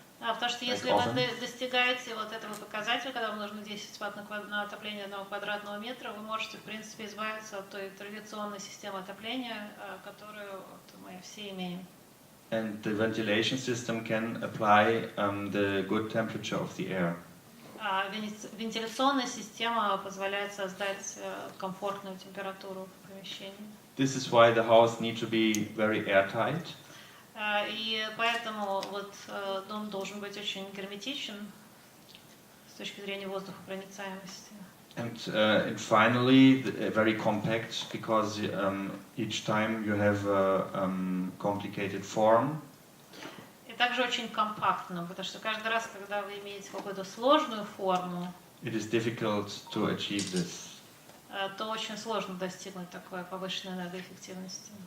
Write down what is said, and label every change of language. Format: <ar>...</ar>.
<ru>Потому что если вы достигаете вот этого показателя, когда вам нужно 10 ватт на отопление 1 квадратного метра, вы можете, в принципе, избавиться от той традиционной системы отопления, которую вот мы все имеем.</ru> <en>And the ventilation system can apply the good temperature of the air.</en> <ru>Вентиляционная система позволяет создать комфортную температуру в помещении.</ru> <en>This is why the house needs to be very airtight.</en> <ru>И поэтому вот дом должен быть очень герметичен с точки зрения воздухопроницаемости.</ru> <en>And finally, very compact, because each time you have a complicated form.</en> <ru>И также очень компактно, потому что каждый раз, когда вы имеете какую-то сложную форму,</ru> <en>it is difficult to achieve this.</en> <ru>То очень сложно достигнуть такой повышенной энергоэффективности.</ru>